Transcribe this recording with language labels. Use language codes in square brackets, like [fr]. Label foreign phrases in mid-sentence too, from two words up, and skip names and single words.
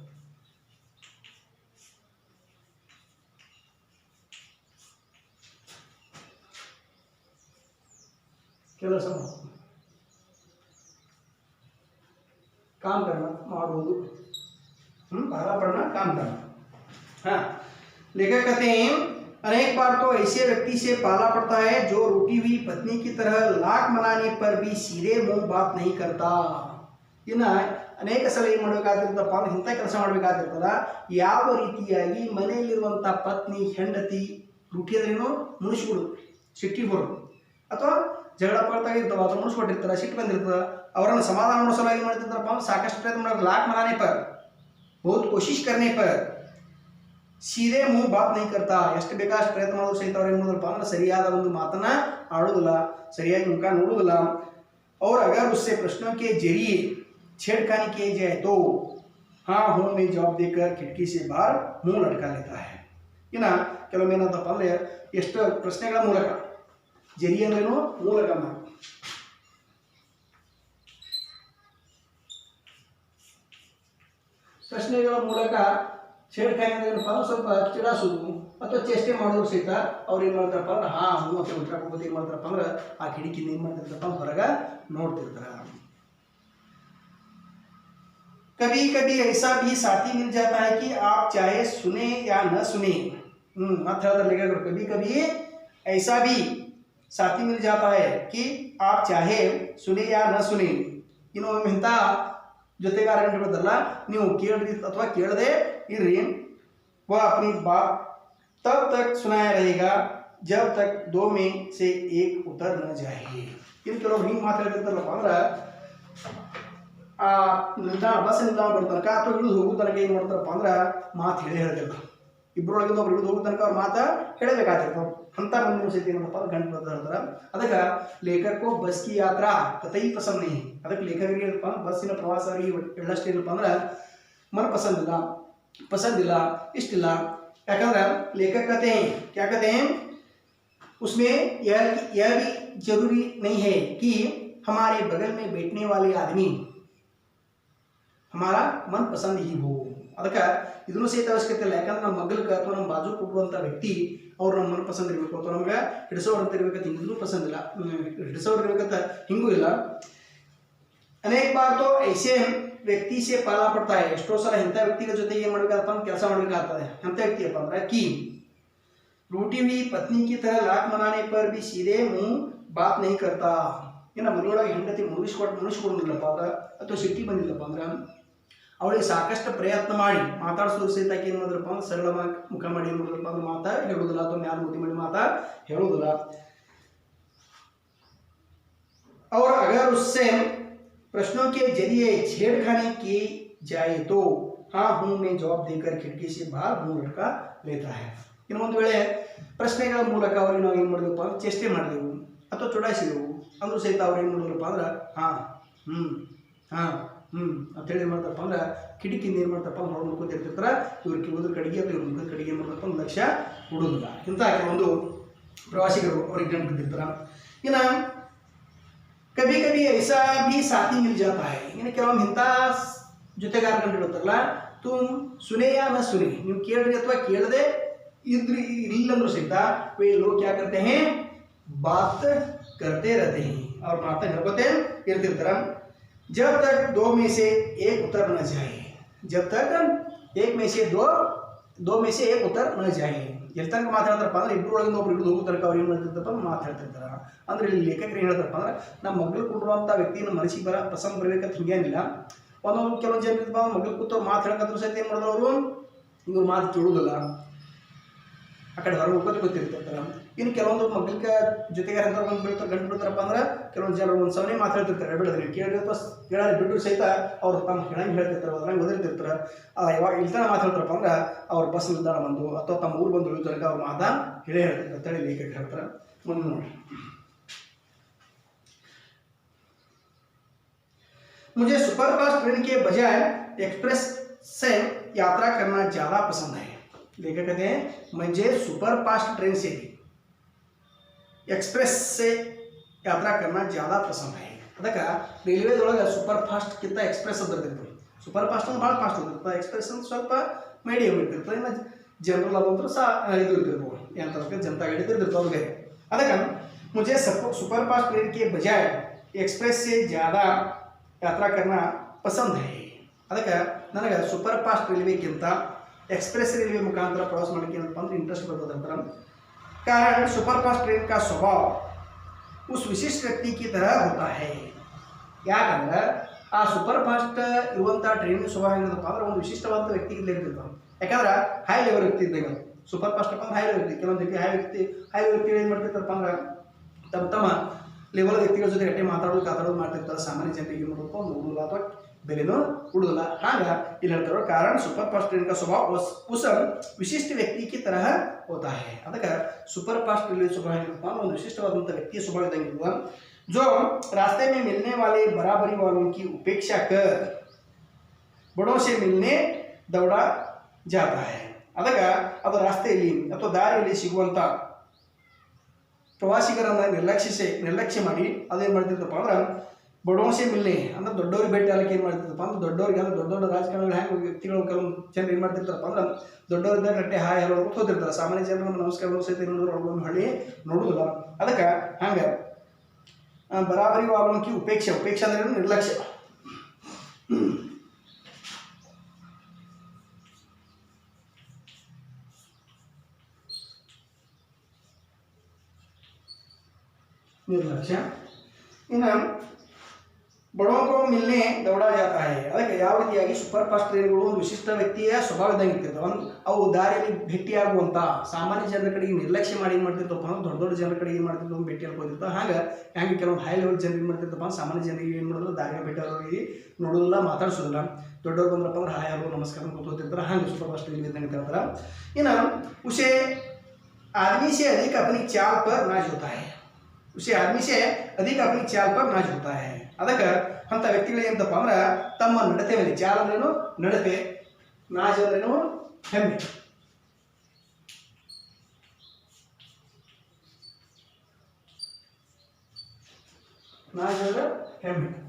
[hi] चलो समझो, काम करना ಮಾಡುವುದು, पाला पड़ना, काम करना। हाँ, लेखक कहते हैं अनेक बार तो ऐसे व्यक्ति से पाला पड़ता है जो रूठी हुई पत्नी की तरह लाख मनाने पर भी सीधे मुंह बात नहीं करता। [kn] ಇನ್ನು ಅನೇಕ ಸಲ ಏನು ಮಾಡಬೇಕಾಗಿರ್ತಪ್ಪ ಅಂದ್ರೆ ಇಂಥ ಕೆಲಸ ಮಾಡಬೇಕಾಗಿರ್ತದ, ಯಾವ ರೀತಿಯಾಗಿ ಮನೆಯಲ್ಲಿರುವಂಥ ಪತ್ನಿ ಹೆಂಡತಿ ರೂಢಿ ಅಂದ್ರೇನು ಮುನಿಸ್ಬಿಡು, ಸಿಟ್ಟಿ ಬರೋದು ಅಥವಾ ಜಗಳ ಪಡ್ತಾ ಇರ್ತಾವ ಅಥವಾ ಮುನಿಸ್ಬಿಟ್ಟಿರ್ತಾರೆ, ಸಿಟ್ಟು ಬಂದಿರ್ತದೆ, ಅವರನ್ನು समाधान ಮಾಡೋ ಸಲ ಏನು ಮಾಡ್ತಿರ್ತಾರಪ್ಪ ಅಂದ್ರೆ ಸಾಕಷ್ಟು ಪ್ರಯತ್ನ ಮಾಡೋದು, [hi] लाख मनाने पर बहुत कोशिश करने पर सीधे मुंह बात नहीं करता। [kn] ಎಷ್ಟು ಬೇಕಾಷ್ಟು ಪ್ರಯತ್ನ ಮಾಡೋದು ಸಹಿತ ಅವ್ರು ಏನು ಮಾಡೋದಪ್ಪ ಅಂದ್ರೆ ಸರಿಯಾದ ಒಂದು ಮಾತನ್ನ ಆಡೋದಿಲ್ಲ, ಸರಿಯಾಗಿ ಮುಖ ನೋಡೋದಿಲ್ಲ। [hi] और अगर उससे प्रश्नों के जरिए छेड़खानी किए जाए तो हाँ हूँ में जवाब देकर खिड़की से बाहर मुंह लटका लेता है। [kn] ಇನ್ನು ಕೆಲವೊಮ್ಮೆ ಏನಂತಪ್ಪ ಅಂದರೆ ಎಷ್ಟು ಪ್ರಶ್ನೆಗಳ ಮೂಲಕ, ಜರಿ ಅಂದ್ರೇನು ಮೂಲಕ, ಪ್ರಶ್ನೆಗಳ ಮೂಲಕ छेड़खानी ಏನಪ್ಪ ಅಂದ್ರೆ ಸ್ವಲ್ಪ ಚಿಡಾಸೋದು ಅಥವಾ ಚೇಷ್ಟೆ ಮಾಡೋದು ಸಹಿತ ಅವ್ರು ಏನು ಮಾಡ್ತಾರಪ್ಪ ಅಂದ್ರೆ ಹಾ ಹ್ಞೂ ಅಂತ ಉತ್ತರ ಕೊಡ್ಬೋದು ಏನು ಮಾಡ್ತಾರಪ್ಪ ಅಂದ್ರೆ ಆ ಕಿಟಕಿಯಿಂದ ಏನು ಮಾಡ್ತಿರ್ತಾರಪ್ಪ ಹೊರಗೆ ನೋಡ್ತಿರ್ತಾರೆ। [hi] कभी कभी ऐसा भी साथी मिल जाता है कि आप चाहे सुने या न सुने। मत लेकर कभी कभी ऐसा भी साथी मिल जाता है कि आप चाहे सुने या न सुने। [kn] ಇನ್ನು ಇಂಥ ಜೊತೆಗಾರ ಬರ್ತಲ್ಲ, ನೀವು ಕೇಳ್ರಿ ಅಥವಾ ಕೇಳದೆ ಇದ್ರಿ, [hi] वह अपनी बात तब तक सुनाया रहेगा जब तक दो में से एक उतर न जाए। [kn] इन ಕೆಲವರು ಹಿಂಗೆ ಮಾತಾಡ್ತಿರ್ತಾರಪ್ಪ ಅಂದ್ರೆ ಆ ನಿಲ್ದಾಣ ಬಸ್ ನಿಲ್ದಾಣ ಬರೋ ತನಕ ಅಥವಾ ಇಳಿದು ಹೋಗೋ ತನಕ ಏನು ಮಾಡ್ತಾರಪ್ಪ ಅಂದ್ರೆ ಮಾತು ಹೇಳ್ತಿರ್ತಾರೆ, ಇಬ್ಬರೊಳಗಿಂದ ಒಬ್ರು ಇಳಿದು ಹೋಗೋ ತನಕ ಅವ್ರ ಮಾತು ಹೇಳಬೇಕಾಗಿರ್ತಾವೆ। ಅಂಥ ಮುಂದಿನ ಸಹಿತ ಏನಪ್ಪ ಅಂದ್ರೆ ಗಂಟು ಬರ್ತಾ ಹೇಳ್ತಾರೆ। ಅದಕ್ಕೆ ಲೇಖಕಕ್ಕೂ [hi] बस की यात्रा कतई पसंद नहीं। [kn] ಅದಕ್ಕೆ ಲೇಖಕರಿಗೆ ಏನಪ್ಪ ಬಸ್ಸಿನ ಪ್ರವಾಸ ಅವರಿಗೆ ಎಳ್ಳಷ್ಟು ಏನಪ್ಪ ಅಂದ್ರೆ [hi] मन पसंद [kn] ಇಲ್ಲ, ಇಷ್ಟಿಲ್ಲ। [hi] ಯಾಕಂದ್ರೆ लेखक कहते हैं क्या कहते हैं, उसमें यह भी जरूरी नहीं है कि हमारे बगल में बैठने वाले आदमी हमारा मन पसंद ही हो। [kn] ಅದಕ್ಕೆ ಇದನ್ನು ಸಹಿತ ಅವಶ್ಯಕತೆ ಇಲ್ಲ, ಯಾಕಂದ್ರೆ ನಮ್ಮ ಮಗ್ಗಲ್ಗೆ ಅಥವಾ ನಮ್ಮ ಬಾಜು ಕೊಡುವಂಥ ವ್ಯಕ್ತಿ ಅವ್ರು ನಮ್ಮ [hi] मन पसंद [kn] ಇರಬೇಕು ಅಥವಾ ನಮ್ಗೆ ಹಿಡಿಸೋರು ಅಂತ ಇರ್ಬೇಕಂತ ಹಿಂಗೂ ಪಸಂದ್ ಇಲ್ಲ, ಹಿಡಿಸೋರು ಇರ್ಬೇಕಂತ ಹಿಂಗೂ ಇಲ್ಲ। [hi] अनेक बार तो ऐसे व्यक्ति से पाला पड़ता है, [kn] ಎಷ್ಟೋ ಸಲ ಇಂಥ ವ್ಯಕ್ತಿಗಳ ಜೊತೆಗೆ ಏನು ಮಾಡಬೇಕಾಗಪ್ಪ ಅಂದ್ರೆ ಕೆಲಸ ಮಾಡಬೇಕಾಗ್ತದೆ। ಅಂಥ ವ್ಯಕ್ತಿ ಅಪ್ಪ ಅಂದ್ರೆ [hi] कि रूठी हुई पत्नी की तरह लाख मनाने पर भी सीधे मुंह बात नहीं करता। [kn] ಇನ್ನು ಮನೆಯೊಳಗೆ ಹೆಂಡತಿ ಮುನಿಸ್ಕೊಡೋದಿಲ್ಲಪ್ಪ ಅಂದ್ರೆ ಅಥವಾ ಸಿಟ್ಟಿ ಬಂದಿಲ್ಲಪ್ಪ ಅಂದ್ರೆ ಅವಳಿಗೆ ಸಾಕಷ್ಟು ಪ್ರಯತ್ನ ಮಾಡಿ ಮಾತಾಡಿಸೋದು ಸಹಿತ ಏನು ಮಾಡಿದ್ರಪ್ಪ ಅಂದ್ರೆ ಸರಳವಾಗಿ ಮುಖ ಮಾಡಿ ಏನು ಮಾಡಿದ್ರಪ್ಪ ಅಂದ್ರೆ ಮಾತಾ ಹೇಳೋದಿಲ್ಲ ಅಥವಾ ಮ್ಯಾಲ ಮುದ್ದಿ ಮಾಡಿ ಮಾತಾ ಹೇಳೋದಿಲ್ಲ। [hi] और अगर उससे प्रश्नों के जरिए छेड़खानी की जाए तो हाँ हूँ में जवाब देकर खिड़की से बाहर मुंह लटका लेता है। [kn] ಇನ್ನು ಒಂದು ವೇಳೆ ಪ್ರಶ್ನೆಗಳ ಮೂಲಕ ಅವ್ರಿಗೆ ನಾವು ಏನು ಮಾಡಿದೆವಪ್ಪ ಅಂದ್ರೆ ಚೇಷ್ಟೆ ಮಾಡಿದೆವು ಅಥವಾ ಚುಡಾಯಿಸಿದೆವು ಅಂದ್ರೂ ಸಹಿತ ಅವ್ರು ಏನು ಮಾಡಿದ್ರಪ್ಪ ಅಂದ್ರೆ ಹಾಂ ಅಂತೇಳಿ ಏನು ಮಾಡ್ತಾರಪ್ಪ ಅಂದ್ರೆ ಕಿಟಕಿಯಿಂದ ಏನು ಮಾಡ್ತಾರಪ್ಪ ಅಂದ್ರೆ ಹೊರ ನೋಡ್ಕೊತಿರ್ತಿರ್ತಾರೆ, ಇವ್ರಿಗೆ ಹೋದ್ರ ಕಡೆಗೆ ಅಥವಾ ಇವ್ರ ಮುಖದ ಕಡೆಗೆ ಏನು ಮಾಡ್ತಾರಪ್ಪ ಅಂದ್ರೆ ಲಕ್ಷ್ಯ ಕೊಡೋದಿಲ್ಲ। ಇಂಥ ಕೆಲವೊಂದು ಪ್ರವಾಸಿಗರು ಅವ್ರಿಗೆ ಗಂಟು ಬಿದ್ದಿರ್ತಾರೆ। [hi] ಇನ್ನು कभी कभी ऐसा भी साथी मिल जाता है, इन्हें [kn] ಕೆಲವೊಮ್ಮೆ ಇಂಥ ಜೊತೆಗಾರ ಕಂಡಿರುತ್ತಲ್ಲ, [hi] तुम सुने या न सुने, [kn] ನೀವು ಕೇಳ್ರಿ ಅಥವಾ ಕೇಳದೆ ಇದ್ರಿ ಇಲ್ಲಂದ್ರೂ ಸಹಿತ [hi] वे लोग क्या करते हैं बात करते रहते हैं और [kn] ಮಾತಾ ಹೇಳ್ಕೊತೆ ಇರ್ತಿರ್ತಾರೆ। [hi] जब तक दो में से एक उतर न जाए, जब तक एक में से दो में से एक उतर न जाए। [kn] ಎಲ್ಲಿ ತನಕ ಮಾತಾಡ್ತಾರಪ್ಪ ಅಂದ್ರೆ ಇಬ್ಬರೊಳಗಿಂದ ಒಬ್ರು ಹಿಡಿದು ಹೋಗೋ ತನಕ ಅವ್ರು ಏನು ಮಾಡ್ತಿರ್ತಾರಪ್ಪ ಮಾತಾಡ್ತಿರ್ತಾರೆ। ಅಂದ್ರೆ ಇಲ್ಲಿ ಲೇಖಕರು ಏನು ಹೇಳ್ತಾರಪ್ಪ ಅಂದ್ರೆ ನಮ್ಮ ಮಗಳು ಕೊಡುವಂಥ ವ್ಯಕ್ತಿ ನಮ್ಮ ಮನಸ್ಸಿಗೆ ಪಸಂದ್ ಬರಬೇಕಂತ ಹಿಂಗೇನಿಲ್ಲ। ಒಂದೊಂದು ಕೆಲವೊಂದು ಜನ ಇರ್ತಾವ ಮಗಳು ಕೂತವ್ರು ಮಾತು ಹೇಳಕಂದ್ರೂ ಸಹಿತ ಏನು ಮಾಡಿದ್ರು ಅವರು ಇವ್ರು ಮಾತು ಕೇಳೋದಿಲ್ಲ, ಆ ಕಡೆ ಹೊರಗೆ ಹೋಗೋದು ಗೊತ್ತಿರ್ತಿರ್ತಾರೆ। ಇನ್ನು ಕೆಲವೊಂದು ಮಗಳಿಗೆ ಜೊತೆಗಾರ ಅಂತ ಬಂದು ಬೀಳ್ತಾರೆ ಗಂಟು ಬಿಡ್ತಾರಪ್ಪ ಅಂದ್ರೆ ಕೆಲವೊಂದು ಜನರು ಒಂದು ಸವನೇ ಮಾತಾಡ್ತಿರ್ತಾರೆ, ಬಿಡೋದ್ರಿ ಕೇಳಿದ್ರೆ ಕೇಳೋದು ಬಿಟ್ಟರು ಸಹಿತ ಅವ್ರು ತಮ್ಮ ಹೇಳಂಗೆ ಹೇಳ್ತಿರ್ತಾರೆ, ಅದ್ರಂಗೆ ಓದಿರ್ತಿರ್ತಾರೆ। ಯಾವಾಗ ಇಲ್ತಾನ ಮಾತಾಡ್ತಾರಪ್ಪ ಅಂದ್ರೆ ಅವ್ರ ಬಸ್ ನಿಲ್ದಾಣ ಬಂದು ಅಥವಾ ತಮ್ಮ ಊರು ಬಂದು ಇಳಿದಾಗ ಅವ್ರ ಮಾತಾ ಹೇಳೇ ಹೇಳ್ತಿರ್ತಾರೆ ಅಂತೇಳಿ ಲೇಖಕರು ಹೇಳ್ತಾರೆ। ಮುಂದೆ ನೋಡಿ, [hi] मुझे सुपरफास्ट ट्रेन के बजाय एक्सप्रेस से यात्रा करना ज़्यादा पसंद है। लेखक कहते हैं मुझे सुपरफास्ट ट्रेन से भी एक्सप्रेस से यात्रा करना ज़्यादा पसंद है। [kn] ಅದಕ್ಕೆ ರೈಲ್ವೇದೊಳಗೆ ಸೂಪರ್ ಫಾಸ್ಟ್ಗಿಂತ ಎಕ್ಸ್ಪ್ರೆಸ್ ಅಂತ ಇರ್ತದೆ। ಸೂಪರ್ ಫಾಸ್ಟ್ ಅಂದ್ರೆ ಭಾಳ ಫಾಸ್ಟ್ ಇರ್ತದೆ, ಎಕ್ಸ್ಪ್ರೆಸ್ ಅಂದ್ರೆ ಸ್ವಲ್ಪ ಮೀಡಿಯಮ್ ಇರ್ತಿರ್ತದೆ, ಇನ್ನು ಜನರಲ್ ಅದಂದ್ರೆ ಇದು ಇರ್ತಿರ್ಬೋದು ಏನಂತ ಜನತಾ ಗಾಡಿ ಇರ್ತಿರ್ತಾವೆ ಅವ್ರಿಗೆ। [hi] ಅದಕ್ಕೆ मुझे सुपरफास्ट ट्रेन के बजाय एक्सप्रेस से ज़्यादा यात्रा करना पसंद है। [kn] ಅದಕ್ಕೆ ನನಗೆ ಸೂಪರ್ ಫಾಸ್ಟ್ ರೈಲ್ವೆಗಿಂತ ಎಕ್ಸ್ಪ್ರೆಸ್ ರೈಲ್ವೆ ಮುಖಾಂತರ ಪ್ರವಾಸ ಮಾಡೋಕ್ಕೆ ಏನಪ್ಪ ಅಂದ್ರೆ ಇಂಟ್ರೆಸ್ಟ್ ಬರ್ತದೆ ಅಂತಾರೆ। [hi] कारण सुपरफास्ट ट्रेन का स्वभाव उस विशिष्ट व्यक्ति की तरह होता है। [kn] ಯಾಕಂದ್ರೆ ಆ ಸೂಪರ್ ಫಾಸ್ಟ್ ಇರುವಂಥ ಟ್ರೈನ್ ಸ್ವಭಾವ ಏನಪ್ಪ ಅಂದ್ರೆ ಒಂದು ವಿಶಿಷ್ಟವಾದ ವ್ಯಕ್ತಿಗೆ ಇರ್ತಿರ್ತಾವೆ. ಯಾಕಂದ್ರೆ [en] high level [kn] ವ್ಯಕ್ತಿ ಇದ್ದಾಗ ಸೂಪರ್ ಫಾಸ್ಟ್ ಅಪ್ಪ [en] high level [kn] ವ್ಯಕ್ತಿ, ಕೆಲವೊಂದು ವ್ಯಕ್ತಿ ಹೈ ವ್ಯಕ್ತಿಗಳು ಏನು ಮಾಡ್ತಿರ್ತಾರಪ್ಪ ಅಂದ್ರೆ ತಮ್ಮ ಲೆವೆಲ್ ವ್ಯಕ್ತಿಗಳ ಜೊತೆ ಗಟ್ಟಿ ಮಾತಾಡೋದು ಮಾಡ್ತಿರ್ತಾರೆ. ಸಾಮಾನ್ಯ ಜನರಿಗೆ ಏನು ಮಾಡಬೇಕು ನೋಡೋಲ್ಲ ಅಥವಾ ಬೆಲೆನೂ ಉಡುದಿಲ್ಲ. ಹಾಗ ಇಲ್ಲಿ ಹೇಳ್ತಾರೋ [hi] कारण सुपर फास्ट ट्रेन का स्वभाव उस विशिष्ट व्यक्ति की तरह होता है. [kn] ಅದಕ್ಕೆ [hi] सुपर फास्ट रेलवे स्वभाव [kn] ಏನಪ್ಪ ಅಂದ್ರೆ ಒಂದು ವಿಶಿಷ್ಟವಾದಂಥ ವ್ಯಕ್ತಿಯ ಸ್ವಭಾವ ಇದ್ದಂಗಿರ್ತದೆ. [hi] जो रास्ते में मिलने वाले बराबरी वालों की उपेक्षा कर बड़ों से मिलने दौड़ा जाता है. [kn] ಅದಕ್ಕೆ ಅದು ರಾಸ್ತೆಯಲ್ಲಿ ಅಥವಾ ದಾರಿಯಲ್ಲಿ ಸಿಗುವಂಥ ಪ್ರವಾಸಿಗರನ್ನು ನಿರ್ಲಕ್ಷ್ಯ ಮಾಡಿ ಅದೇನು ಮಾಡ್ತಿರ್ತಪ್ಪ ಅಂದ್ರೆ [hi] बड़ोसे मिले [kn] ಅಂದ್ರೆ ದೊಡ್ಡವ್ರಿಗೆ ಭೇಟಿ ಆಗಲಿಕ್ಕೆ ಏನು ಮಾಡ್ತಿರ್ತಪ್ಪ ಅಂದ್ರೆ ದೊಡ್ಡವ್ರಿಗೆ ಅಂದ್ರೆ ದೊಡ್ಡ ರಾಜಕಾರಣಿಗಳು ಹೆಂಗೆ ವ್ಯಕ್ತಿಗಳು ಕೆಲವೊಂದು ಜನರು ಏನು ಮಾಡ್ತಿರ್ತಾರಪ್ಪ ಅಂದ್ರೆ ದೊಡ್ಡವ್ರಿಂದ ಗಟ್ಟೆ ಹಾಯ್ ಹೇಳೋರು ಹೋಗ್ತಿರ್ತಾರೆ. ಸಾಮಾನ್ಯ ಜನರು ನಮಸ್ಕಾರ ಸಹಿತ ನೋಡಿದ್ರೆ ಅವ್ರೊಂದು ಹಳ್ಳಿ ನೋಡುದಿಲ್ಲ. ಅದಕ್ಕೆ ಹಂಗೆ [hi] बराबरी वालोंकी उपेक्षा [kn] ಅಂದ್ರೆ ನಿರ್ಲಕ್ಷ್ಯ. [hi] ಇನ್ನು ಬಡೋं को मिलने दौड़ा जाता है. [kn] ಅದಕ್ಕೆ ಯಾವ ರೀತಿಯಾಗಿ ಸೂಪರ್ ಫಾಸ್ಟ್ ಟ್ರೈನ್ಗಳು ಒಂದು ವಿಶಿಷ್ಟ ವ್ಯಕ್ತಿಯ ಸ್ವಭಾವ ಇದ್ದಂಗೆ ಇರ್ತಿರ್ತಾವೆ. ಅವು ದಾರಿಯಲ್ಲಿ ಭೇಟಿಯಾಗುವಂಥ ಸಾಮಾನ್ಯ ಜನರ ಕಡೆಗೆ ನಿರ್ಲಕ್ಷ್ಯ ಮಾಡಿ ಏನು ಮಾಡ್ತಿರ್ತಪ್ಪ ಅಂದ್ರೆ ದೊಡ್ಡ ಜನರ ಕಡೆಗೆ ಏನು ಮಾಡ್ತಿರ್ತಾವೆ ಭೇಟಿ ಹಾಕೋದಿರ್ತಾವೆ. ಹಂಗೆ ಕೆಲವೊಂದು [en] high level [kn] ಜನರು ಏನು ಮಾಡ್ತಿರ್ತಪ್ಪ ಸಾಮಾನ್ಯ ಜನರಿಗೆ ಏನು ಮಾಡೋದು ದಾರಿಯ ಭೇಟಿ ಆಗೋರಿಗೆ ನೋಡೋದಿಲ್ಲ, ಮಾತಾಡ್ಸೋದಿಲ್ಲ. ದೊಡ್ಡವ್ರು ಬಂದ್ರಪ್ಪ ಅಂದ್ರೆ [en] hi hello [kn] ನಮಸ್ಕಾರ ಕೂತ್ಕೋತಿರ್ತಾರೆ. ಹಂಗೆ ಸೂಪರ್ ಫಾಸ್ಟ್ ಟ್ರೈನ್ ಇದ್ದಂಗೆ ಹೇಳ್ತಾರೆ. [hi] ಇನ್ನು उसे आदमी से अधिक अपनी चाल पर नाज होता है. उसे आदमी से अधिक अपनी चाल पर नाज होता है. [kn] ಅದಕ್ಕೆ ಅಂಥ ವ್ಯಕ್ತಿಗಳು ಏನಂತಪ್ಪ ಅಂದ್ರೆ ತಮ್ಮ ನಡತೆ ಮೇಲೆ, ಚಾಲ್ ಅಂದ್ರೇನು ನಡತೆ, ನಾಜ್ ಅಂದ್ರೇನು ಹೆಮ್ಮೆ. ನಾಜ್ ಅಂದ್ರೆ ಹೆಮ್ಮೆ.